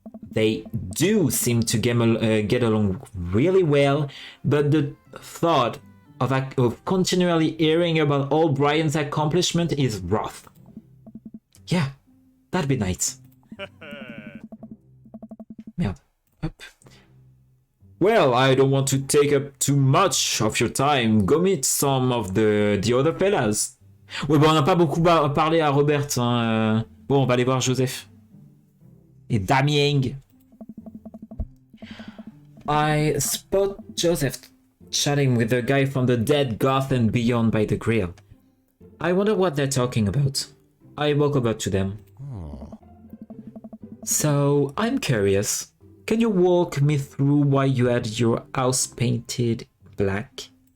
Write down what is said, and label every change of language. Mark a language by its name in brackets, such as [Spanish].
[English] They do seem to get along really well, but the thought of continually hearing about all Brian's accomplishment is rough. Yeah, that'd be nice. Merde. Hop. Well, I don't want to take up too much of your time. Go meet some of the other fellas. [French] Ouais, bah on n'a pas beaucoup parlé à Robert. Hein. Bon, on va aller voir Joseph. Et Damien. [English] I spot Joseph chatting with the guy from the Dead Goth and Beyond by the grill. I wonder what they're talking about. I walk over to them. So, I'm curious. Can you walk me through why you had your house painted black?